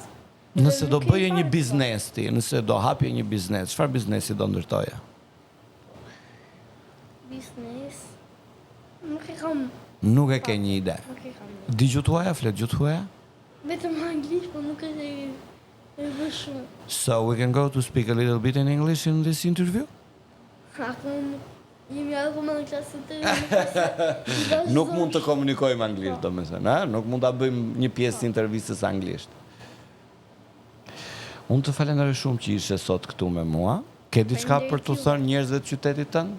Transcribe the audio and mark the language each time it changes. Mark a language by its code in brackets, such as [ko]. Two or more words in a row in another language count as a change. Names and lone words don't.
[sq] Nëse do bëje një biznes ti, nëse do hapje një biznes, çfarë biznesi do ndërtoje? Biznes. Nuk e kam. Nuk e ke një ide. Nuk e kam. Di gjuhë tuaja, flet gjuhë tuaja? Vetëm anglisht, po nuk e vë shumë. [en] So we can go to speak a little bit in English in this interview? [sq] Akun jemi akoma në klasë të Nuk mund të komunikojmë anglisht, domethënë, ha? Nuk mund ta bëjmë një pjesë të intervistës anglisht. Unë të falenderoj shumë që ishe sot këtu me mua. Ke diçka për të thënë njerëzve të qytetit tënd?